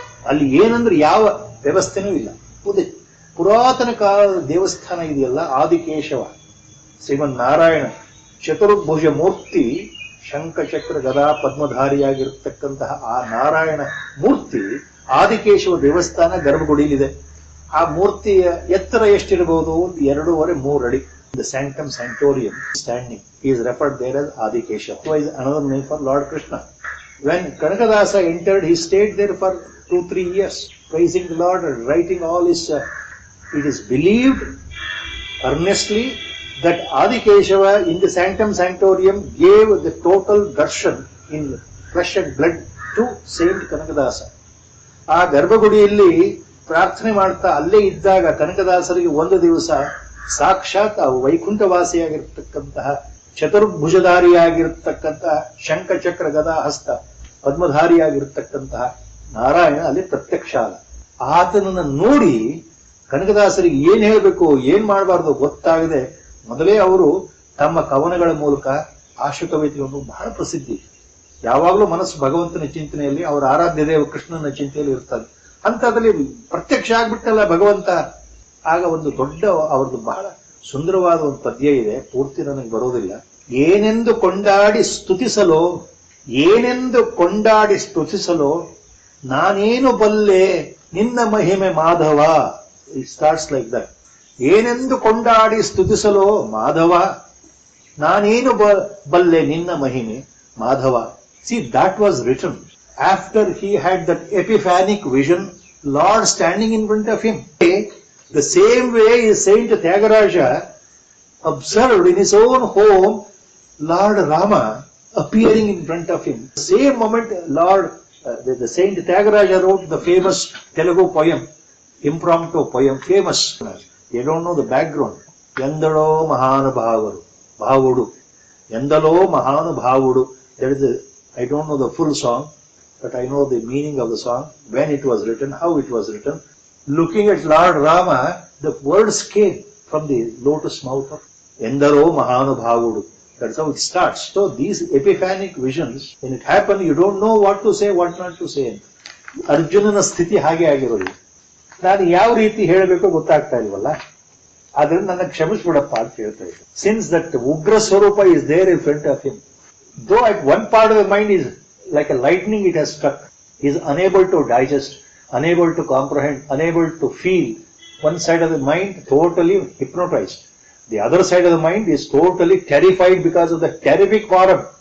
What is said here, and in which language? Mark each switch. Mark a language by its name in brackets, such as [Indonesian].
[Kannada] ಅಲ್ಲಿ ಏನಂದ್ರೆ ಯಾವ ವ್ಯವಸ್ಥೆನೂ ಇಲ್ಲ. ಪುರಾತನ ಕಾಲದ ದೇವಸ್ಥಾನ ಇದೆಯಲ್ಲ, ಆದಿಕೇಶವ ಶ್ರೀಮನ್ ನಾರಾಯಣ ಚತುರ್ಭುಜ ಮೂರ್ತಿ, ಶಂಖಚಕ್ರ ಗದಾ ಪದ್ಮಧಾರಿಯಾಗಿರ್ತಕ್ಕಂತಹ ಆ ನಾರಾಯಣ ಮೂರ್ತಿ ಆದಿಕೇಶವ ದೇವಸ್ಥಾನ ಗರ್ಭಗುಡಿಯಲ್ಲಿದೆ. ಆ ಮೂರ್ತಿಯ ಎತ್ತರ ಎಷ್ಟಿರಬಹುದು? 2.5-3 ಅಡಿ. [English] The sanctum sanctorium standing is referred there as Adikeshava. It is another name for Lord Krishna. When Kanakadasa entered, he stayed there for 2-3 years, praising the Lord and writing all his. It is believed earnestly that Adikeshava in the sanctum sanctorium gave the total darshan in flesh and blood to Saint Kanakadasa. [Kannada] ಆ ಗರ್ಭಗುಡಿಯಲ್ಲಿ ಪ್ರಾರ್ಥನೆ ಮಾಡ್ತಾ ಅಲ್ಲೇ ಇದ್ದಾಗ ಕನಕದಾಸರಿಗೆ ಒಂದು ದಿವಸ ಸಾಕ್ಷಾತ್ ವೈಕುಂಠವಾಸಿಯಾಗಿರ್ತಕ್ಕಂತಹ ಚತುರ್ಭುಜಧಾರಿಯಾಗಿರ್ತಕ್ಕಂತಹ ಶಂಖಚಕ್ರ ಗದಾ ಹಸ್ತ ಪದ್ಮಧಾರಿಯಾಗಿರ್ತಕ್ಕಂತಹ ನಾರಾಯಣ ಅಲ್ಲಿ ಪ್ರತ್ಯಕ್ಷ ಆದ. ಆತನನ್ನ ನೋಡಿ ಕನಕದಾಸರಿಗೆ ಏನ್ ಹೇಳ್ಬೇಕು, ಏನ್ ಮಾಡಬಾರ್ದು ಗೊತ್ತಾಗದೆ ಮೊದಲೇ ಅವರು ತಮ್ಮ ಕವನಗಳ ಮೂಲಕ ಆಶುಕವಿತೆಯನ್ನು ಬಹಳ ಪ್ರಸಿದ್ಧಿ. ಯಾವಾಗಲೂ ಮನಸ್ಸು ಭಗವಂತನ ಚಿಂತನೆಯಲ್ಲಿ, ಅವರ ಆರಾಧ್ಯ ದೇವ ಕೃಷ್ಣನ ಚಿಂತೆಯಲ್ಲಿ ಇರ್ತಾರೆ. ಅಂತದ್ರಲ್ಲಿ ಪ್ರತ್ಯಕ್ಷ ಆಗ್ಬಿಟ್ಟಲ್ಲ ಭಗವಂತ. ಆಗ ಒಂದು ದೊಡ್ಡ ಅವ್ರದ್ದು ಬಹಳ ಸುಂದರವಾದ ಒಂದು ಪದ್ಯ ಇದೆ, ಪೂರ್ತಿ ನನಗೆ ಬರೋದಿಲ್ಲ. ಏನೆಂದು ಕೊಂಡಾಡಿ ಸ್ತುತಿಸಲೋ, ಏನೆಂದು ಕೊಂಡಾಡಿ ಸ್ತುತಿಸಲೋ, ನಾನೇನು ಬಲ್ಲೆ ನಿನ್ನ ಮಹಿಮೆ Madhava. [English] It starts like that. [Kannada] ಏನೆಂದು ಕೊಂಡಾಡಿ ಸ್ತುತಿಸಲೋ ಮಾಧವ, ನಾನೇನು ಬಲ್ಲೆ ನಿನ್ನ ಮಹಿಮೆ Madhava. [English] See, that was written after he had that epiphanic vision, Lord standing in front of him. The same way Saint Tyagaraja observed in his own home Lord Rama appearing in front of him. The same moment the Saint Tyagaraja wrote the famous Telugu poem, impromptu poem, famous. They don't know the background. Endalo Mahanubhavaru. Bhavudu. Endalo Mahanubhavudu. That is I don't know the full song, but I know the meaning of the song, when it was written, how it was written. Looking at Lord Rama, the words came from the lotus mouth of Endaro Mahanubhavudu. That's how it starts. So these epiphanic visions, when it happens, you don't know what to say, what not to say. [Kannada] ಅರ್ಜುನನ ಸ್ಥಿತಿ ಹಾಗೆ ಆಗಿರೋದು. ನಾನು ಯಾವ ರೀತಿ ಹೇಳಬೇಕು ಗೊತ್ತಾಗ್ತಾ ಇಲ್ವಲ್ಲ, ಆದ್ರಿಂದ ನನ್ನ ಕ್ಷಮಿಸ್ಬಿಡಪ್ಪ ಅಂತ ಹೇಳ್ತಾ ಇದ್ದೆ. [English] Since that ಉಗ್ರ ಸ್ವರೂಪ is there in front of him, though at one part of the mind is like a lightning it has struck, he is unable to digest, unable to comprehend, unable to feel. One side of the mind totally hypnotized. The other side of the mind is totally terrified because of the terrific form.